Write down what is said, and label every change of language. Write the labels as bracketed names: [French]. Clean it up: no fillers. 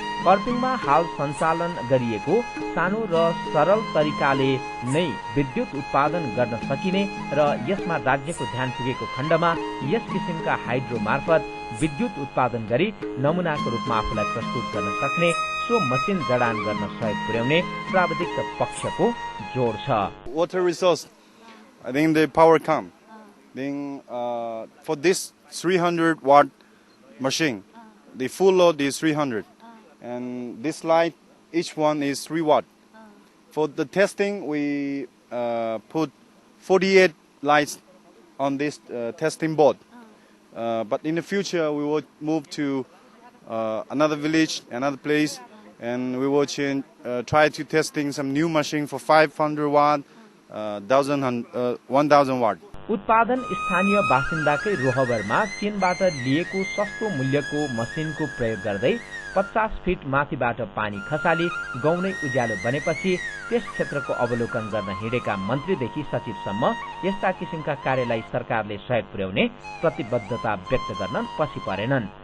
[Nepali] कर्पिङमा हाल सञ्चालन गरिएको सानो र सरल तरिकाले नै विद्युत उत्पादन गर्न सकिने र यसमा राज्यको ध्यान पुगेको खण्डमा यस किसिमका हाइड्रो मार्फत विद्युत उत्पादन गरी नमुनाको रूपमा आफूलाई प्रस्तुत गर्न सक्ने सो मसिन जडान गर्न सहयोग पुर्याउने प्राविधिक पक्षको जोड छ। [English] Water resource, I think the power come. Then for this 300 watt machine, the full load is 300, and this light, each one is 3 watt. For the testing, we put 48 lights on this testing board. But in the future, we will move to another village, another place, and we will try to testing some new machine for 500 watt, 1000 watt. [Nepali] उत्पादन स्थानीय बासिन्दाकै रोहबरमा चीनबाट लिएको सस्तो मूल्यको मसिनको प्रयोग गर्दै 50 fit माथिबाट पानी खसाली गाउँनै उज्यालो बनेपछि त्यस क्षेत्रको अवलोकन गर्न हिँडेका मन्त्रीदेखि सचिवसम्म यस्ता किसिमका कार्यलाई सरकारले सहयोग पुर्याउने प्रतिबद्धता व्यक्त गर्न पछि परेनन्।